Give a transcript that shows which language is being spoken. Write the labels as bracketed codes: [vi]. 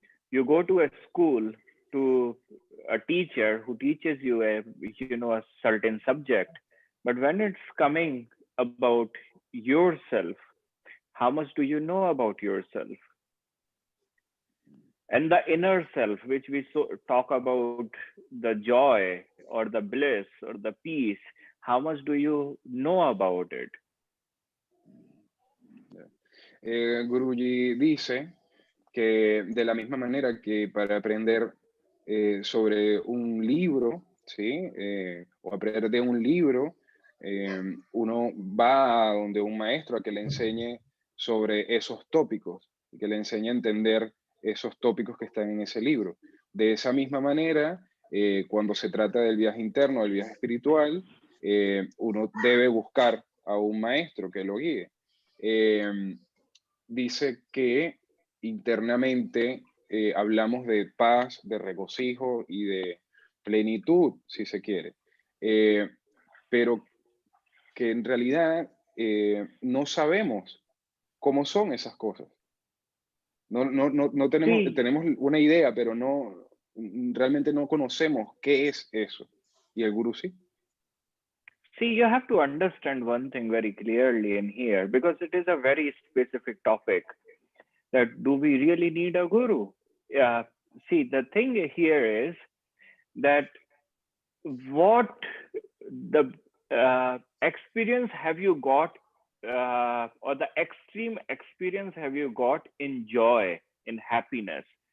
[en] You go to a school to a teacher who teaches you a certain subject, but when it's coming about yourself, how much do you know about yourself? And the inner self, which we talk about, the joy or the bliss or the peace, how much do you know about it? [es] Guruji dice que de la misma manera que para aprender sobre un libro, ¿sí? O aprender de un libro, uno va a donde un maestro a que le enseñe sobre esos tópicos, y que le enseñe a entender esos tópicos que están en ese libro. De esa misma manera, cuando se trata del viaje interno, del viaje espiritual, uno debe buscar a un maestro que lo guíe. Dice que internamente hablamos de paz, de regocijo y de plenitud, si se quiere, pero que en realidad no sabemos cómo son esas cosas. No tenemos, Sí. tenemos una idea, pero realmente no conocemos qué es eso. Y el gurú sí. [en] See, you have to understand one thing very clearly in here, because it is a very specific topic. That do we really need a guru? See, the thing here is that what the experience have you got, or the extreme experience have you got in joy, in happiness?